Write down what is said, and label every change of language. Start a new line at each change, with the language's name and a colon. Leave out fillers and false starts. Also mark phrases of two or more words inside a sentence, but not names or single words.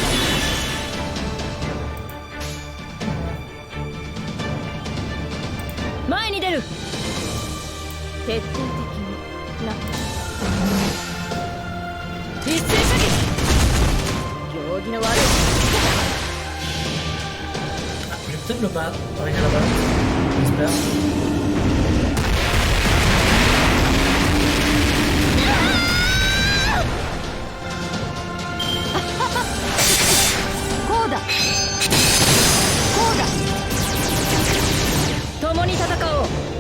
Japanese: て前に出る徹底的にな一斉射撃行儀の悪い
French: Ah, je vais peut-être le battre, arriver là-bas. J'espère.
Japanese: こうだこうだ共に戦おう